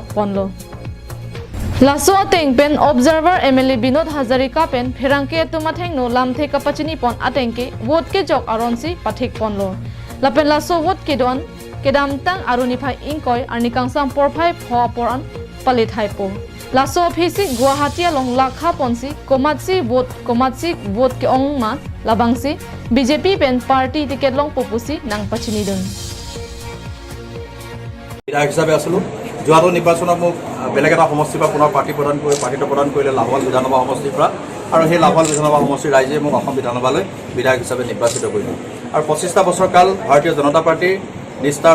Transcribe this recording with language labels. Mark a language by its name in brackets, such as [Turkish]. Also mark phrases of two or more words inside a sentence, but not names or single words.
[Karbi] ponlo Laso atengpen observer MLA Binod Hazarika pen pherangke tumatheng no lamthe kapachini pon atengke vote ke jok aronsi pathik ponlo lapen laso vote ke don kedamtang aruniphai ingkoi arnikangsam porphai phoporan palit haipo laso phisi Guwahati along lakha ponsi komatsi vote ke ongma labangsi BJP pen [English] party ticket [Karbi] long popusi nang pachini dun [Assamese] বিধায়ক হিচাপে আছিলোঁ যোৱাটো নিৰ্বাচনত মোক বেলেগ এটা সমষ্টিৰ পৰা পুনৰ পাৰ্টিটো প্ৰদান কৰিলে লাহোৱাল বিধানসভা সমষ্টিৰ পৰা আৰু সেই লাহোৱাল বিধানসভা সমষ্টিৰ ৰাইজে মোক অসম বিধানসভালৈ বিধায়ক হিচাপে নিৰ্বাচিত কৰিলে আৰু ২৫টা বছৰ কাল ভাৰতীয় জনতা পাৰ্টিৰ নিষ্ঠা